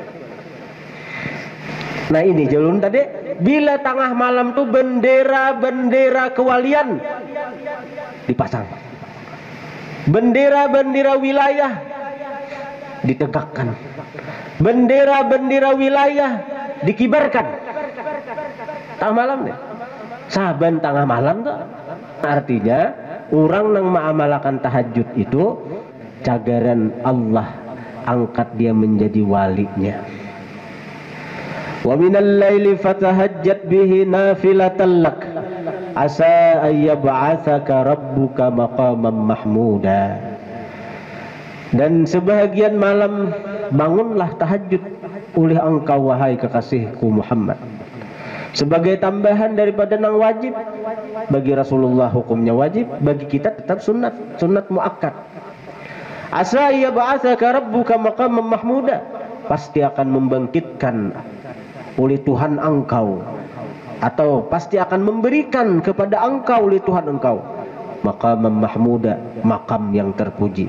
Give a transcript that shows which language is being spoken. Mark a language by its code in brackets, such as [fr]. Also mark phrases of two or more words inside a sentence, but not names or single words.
[bjn] Nah ini jalun tadi, bila tengah malam tuh bendera-bendera kewalian dipasang, bendera-bendera wilayah ditegakkan, bendera-bendera wilayah dikibarkan tengah malam nih. Saban tengah malam tuh artinya orang nang mengamalkan tahajud itu cagaran Allah angkat dia menjadi walinya. [ar] ومن الليل فتهجد به نافلة لك عسى أن يبعثك ربك مقاما محمودا. [bjn] Dan sebahagian malam bangunlah tahajud oleh engkau wahai kekasihku Muhammad, sebagai tambahan daripada nang wajib. Bagi Rasulullah hukumnya wajib, bagi kita tetap sunat, sunat muakkad. [ar] عسى أن يبعثك ربك مقاما محمودا, [bjn] pasti akan membangkitkan oleh Tuhan engkau, atau pasti akan memberikan kepada engkau oleh Tuhan engkau [ar] مقاما محمودا, [bjn] makam yang terpuji.